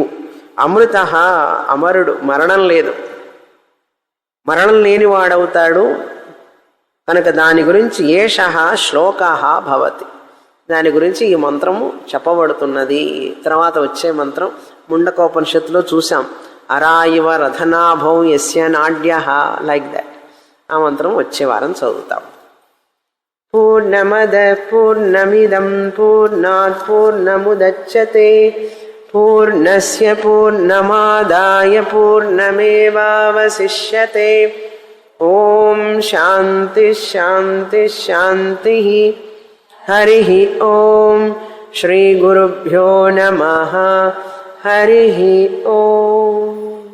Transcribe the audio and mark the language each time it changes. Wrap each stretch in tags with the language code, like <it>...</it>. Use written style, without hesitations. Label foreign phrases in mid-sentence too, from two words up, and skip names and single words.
<te>అమృత అమరుడు, మరణం లేదు, మరణం లేనివాడవుతాడు కనుక దాని గురించి</te> <sa>ఏష శ్లోక భవతి,</sa> <te>దాని గురించి ఈ మంత్రము చెప్పబడుతున్నది. తర్వాత వచ్చే మంత్రం ముండకోపనిషత్తులో చూసాం.</te> <sa>అరాయివ రథనాభౌ యస్య నాడ్య,</sa> <en>like that.</en> <te>ఆ మంత్రం వచ్చే వారం చదువుతాం.</te> <sa>పూర్ణమద పూర్ణమిదం పూర్ణాత్ పూర్ణముదచ్యతే పూర్ణస్య పూర్ణమాదాయ పూర్ణమేవావశిష్యతే. ఓం శాంతి శాంతి శాంతి. హరి ఓం. శ్రీ గురుభ్యో నమః. హరి ఓం.</sa>